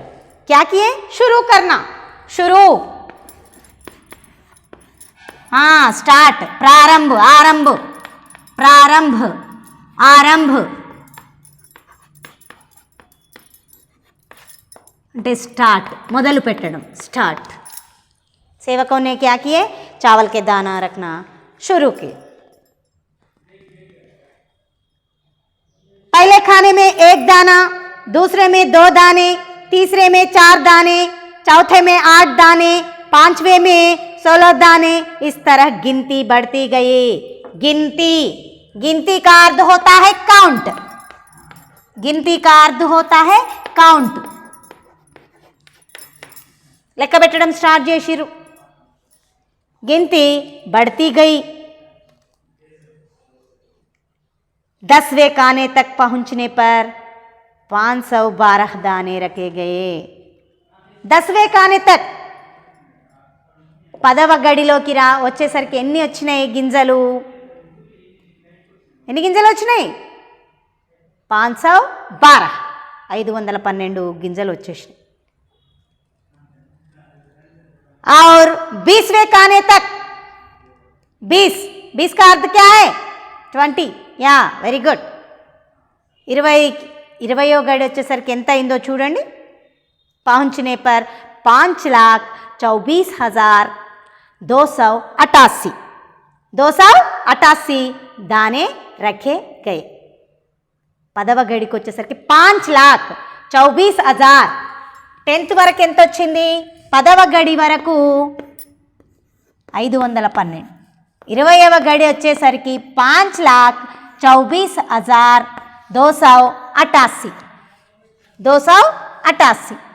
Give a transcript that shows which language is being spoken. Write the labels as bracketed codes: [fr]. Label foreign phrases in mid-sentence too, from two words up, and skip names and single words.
[hi] क्या किए? शुरू करना, शुरू, हाँ स्टार्ट, प्रारंभ, आरंभ, प्रारंभ, आरंभ. [te] అంటే స్టార్ట్, మొదలు పెట్టడం, స్టార్ట్। [hi] सेवकों ने क्या किए, चावल के दाना रखना शुरू किए। पहले खाने में 1 दाना, दूसरे में 2 दाने, तीसरे में 4 दाने, चौथे में 8 दाने, 5वें में 16 दाने। इस तरह गिनती बढ़ती गई। गिनती, गिनती का अर्थ होता है काउंट। गिनती का अर्थ होता है काउंट। [te] లెక్క పెట్టడం స్టార్ట్ చేసిరు। [hi] गिनती बढ़ती गई। 10वें खाने तक पहुंचने पर 512 दाने रखे गए। 10वें खाने तक, [te] 10వ గడిలోకి వచ్చేసరికి ఎన్ని వచ్చినాయి గింజలు? ఎన్ని గింజలు వచ్చినాయి? 512, 512 గింజలు వచ్చేసినాయి। [hi] और 20वें खाने तक, 20 का अर्थ क्या है? [te] 20। या [en] very good. [te] 20వ గడి వచ్చేసరికి ఎంత అయిందో చూడండి। [hi] पहुंचने पर 5,24,288 288 दाने रखे गए। [te] 10వ గడికి వచ్చేసరికి 5,24,000। 10th వరకు ఎంత వచ్చింది? 10వ గడి వరకు 512। 20వ గడి వచ్చేసరికి 5,24,288 288।